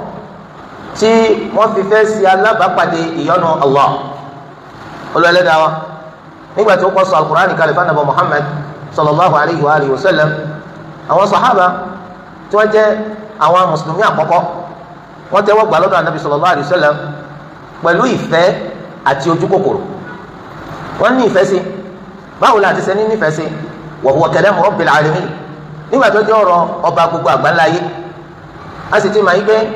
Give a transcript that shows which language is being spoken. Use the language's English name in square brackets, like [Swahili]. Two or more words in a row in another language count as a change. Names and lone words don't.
[Yoruba] tí wọ́n fi fẹ́ ṣe alábàápàdé ìyọ́nú Allah olùwẹ̀lẹ́dàá wa nígbà tí ó kọ́ sọ alukur'an kalẹ̀ fún anabi Muhammad [Arabic] صلى الله عليه وآله وسلم [Yoruba] àwọn sahaba tí wọ́n jẹ́ àwọn mùsùlùmí àkọ́kọ́ wọ́n tẹ́wọ́ gbà lọ́dọ̀ anabi [Arabic] صلى الله عليه وسلم [Yoruba] pẹ̀lú ìfẹ́ àti ojú kòkòrò wọ́n ní ìfẹ́ sí báwo la ti ṣe ní nífẹ̀ẹ́ sí wa [Arabic] هو كلام رب العالمين [Yoruba] nígbà tó jẹ́ ọ̀rọ̀ ọba gbogbo àgbáńláyé a sì ti máa yí pé